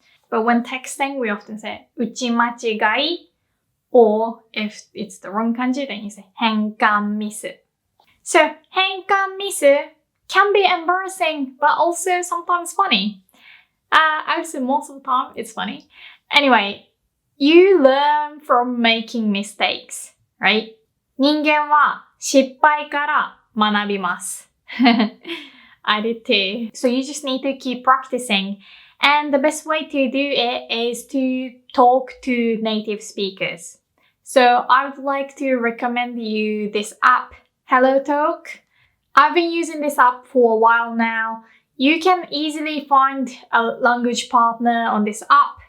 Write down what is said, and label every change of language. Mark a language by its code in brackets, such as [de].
[en] But when texting, we often say uchi machigai, or if it's the wrong kanji, then you say henkan misu. So henkan misu can be embarrassing, but also sometimes funny. I would say most of the time it's funny. Anyway, you learn from making mistakes, right? [ja] 人間は失敗から学びます。 [en] I did too. So you just need to keep practicing. And the best way to do it is to talk to native speakers. So I would like to recommend you this app, HelloTalk. I've been using this app for a while now. You can easily find a language partner on this app.